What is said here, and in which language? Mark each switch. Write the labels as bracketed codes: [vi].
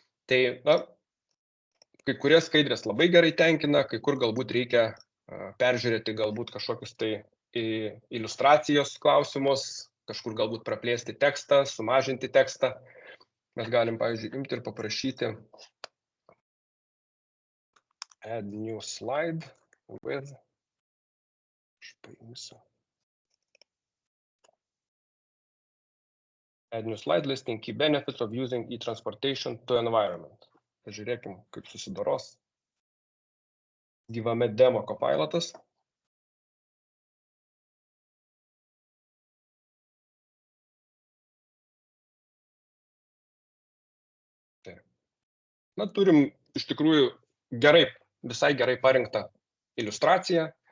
[lt] Tai, kai kurie skaidrės labai gerai tenkina, kai kur galbūt reikia peržiūrėti galbūt kažkokius tai iliustracijos klausimus, kažkur galbūt praplėsti tekstą, sumažinti tekstą. Mes galim, pavyzdžiui, imti ir paprašyti [en] add new slide with, [lt] aš paimsiu. [en] Add new slide listing key benefits of using e-transportation to environment. [lt] Pažiūrėkim, kaip susidoros gyvame demo Copilot'as. Turim iš tikrųjų visai gerai parinktą iliustraciją.